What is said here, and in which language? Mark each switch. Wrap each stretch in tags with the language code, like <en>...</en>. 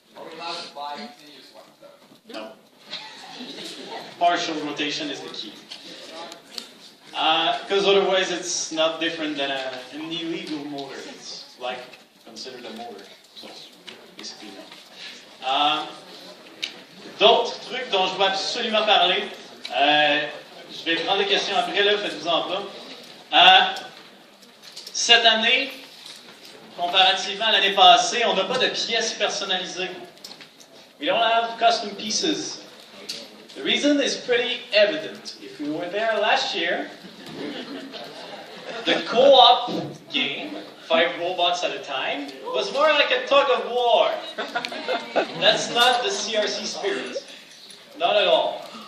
<en>Are we allowed to buy continuous ones, though? No. Partial rotation is the key. Because otherwise it's not different than an illegal motor. It's like considered a motor. So, basically, no.</en> <fr>D'autres trucs dont je veux absolument parler. Je vais prendre des questions après, là, faites-vous-en pas. Cette année, comparativement à l'année passée, on n'a pas de pièces personnalisées.</fr> <en>We don't have custom pieces. The reason is pretty evident. If we were there last year, the co-op game, 5 robots at a time, was more like a tug of war. That's not the CRC spirit. Not at all.</en>